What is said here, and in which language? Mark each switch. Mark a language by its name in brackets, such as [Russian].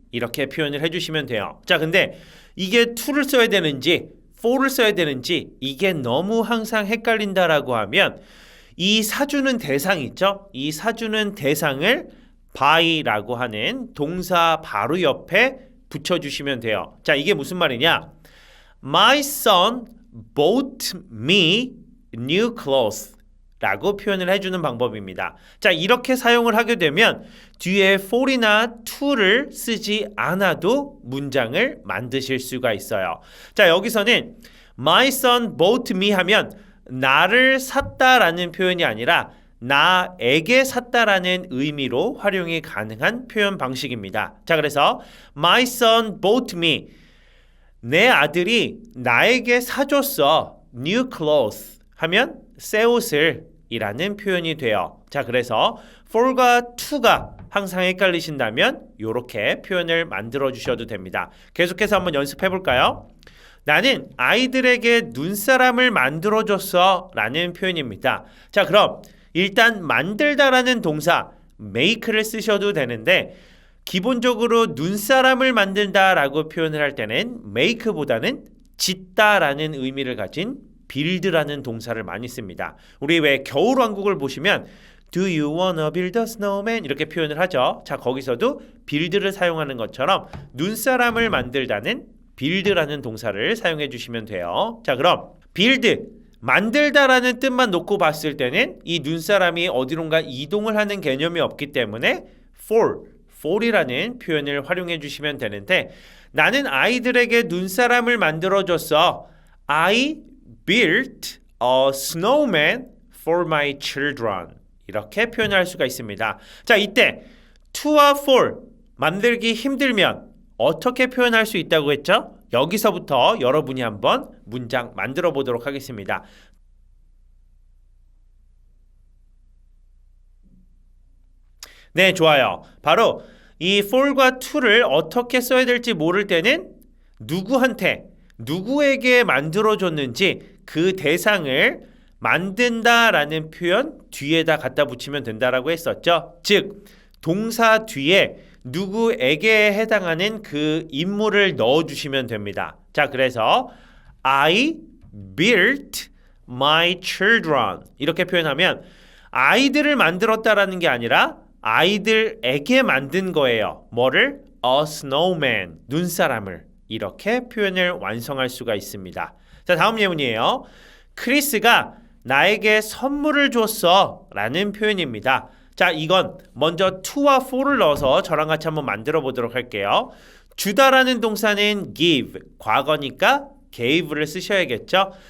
[Korean] 이렇게 표현을 해주시면 돼요. 자, 근데 이게 to를 써야 되는지 for를 써야 되는지 이게 너무 항상 헷갈린다라고 하면 이 사주는 대상 있죠? 이 사주는 대상을 buy라고 하는 동사 바로 옆에 붙여주시면 돼요. 자, 이게 무슨 말이냐? [English] My son bought me new clothes [Korean] 라고 표현을 해주는 방법입니다. 자, 이렇게 사용을 하게 되면 뒤에 for이나 to를 쓰지 않아도 문장을 만드실 수가 있어요. 자, 여기서는 [English] My son bought me [Korean] 하면 나를 샀다라는 표현이 아니라 나에게 샀다라는 의미로 활용이 가능한 표현 방식입니다. 자, 그래서 [English] My son bought me. [Korean] 내 아들이 나에게 사줬어. [English] New clothes [Korean] 하면 새 옷을 이라는 표현이 돼요. 자, 그래서 for과 to가 항상 헷갈리신다면 이렇게 표현을 만들어 주셔도 됩니다. 계속해서 한번 연습해 볼까요? 나는 아이들에게 눈사람을 만들어 줬어 라는 표현입니다. 자, 그럼 일단 만들다라는 동사 make를 쓰셔도 되는데 기본적으로 눈사람을 만든다라고 표현을 할 때는 make보다는 짓다라는 의미를 가진 build라는 동사를 많이 씁니다. 우리 왜 겨울왕국을 보시면 [English] Do you wanna build a snowman? [Korean] 이렇게 표현을 하죠. 자, 거기서도 build를 사용하는 것처럼 눈사람을 만들다는 build라는 동사를 사용해 주시면 돼요. 자, 그럼 build, 만들다라는 뜻만 놓고 봤을 때는 이 눈사람이 어디론가 이동을 하는 개념이 없기 때문에 for이라는 표현을 활용해 주시면 되는데 나는 아이들에게 눈사람을 만들어줬어. [English] I built a snowman for my children. [Korean] 이렇게 표현할 수가 있습니다. 자, 이때 to와 for 만들기 힘들면 어떻게 표현할 수 있다고 했죠? 여기서부터 여러분이 한번 문장 만들어 보도록 하겠습니다. 네, 좋아요. 바로 이 for과 to를 어떻게 써야 될지 모를 때는 누구한테, 누구에게 만들어줬는지 그 대상을 만든다라는 표현 뒤에다 갖다 붙이면 된다라고 했었죠. 즉 동사 뒤에 누구에게 해당하는 그 인물을 넣어주시면 됩니다. 자, 그래서 [English] I built my children [Korean] 이렇게 표현하면 아이들을 만들었다라는 게 아니라 아이들에게 만든 거예요. 뭐를? [English] A snowman, [Korean] 눈사람을. 이렇게 표현을 완성할 수가 있습니다. 자, 다음 예문이에요. 크리스가 나에게 선물을 줬어 라는 표현입니다. 자, 이건 먼저 to와 for를 넣어서 저랑 같이 한번 만들어 보도록 할게요. 주다라는 동사는 give, 과거니까 gave를 쓰셔야겠죠.